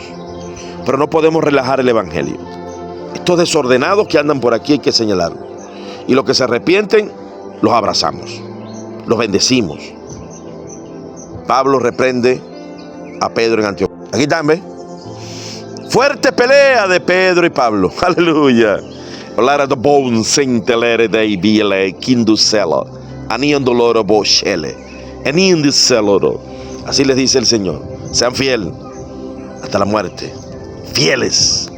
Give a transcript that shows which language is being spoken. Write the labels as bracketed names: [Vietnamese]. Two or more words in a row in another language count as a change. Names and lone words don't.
[Spanish] Pero no podemos relajar el evangelio. Estos desordenados que andan por aquí hay que señalarlos. Y los que se arrepienten, los abrazamos, los bendecimos. Pablo reprende a Pedro en Antioquía. Aquí también. Fuerte pelea de Pedro y Pablo. Aleluya. Lara de bon sentelere dei biele kindusela. Anion doloro bochele. Anion diseloro. Así les dice el Señor. Sean fieles hasta la muerte. Fieles.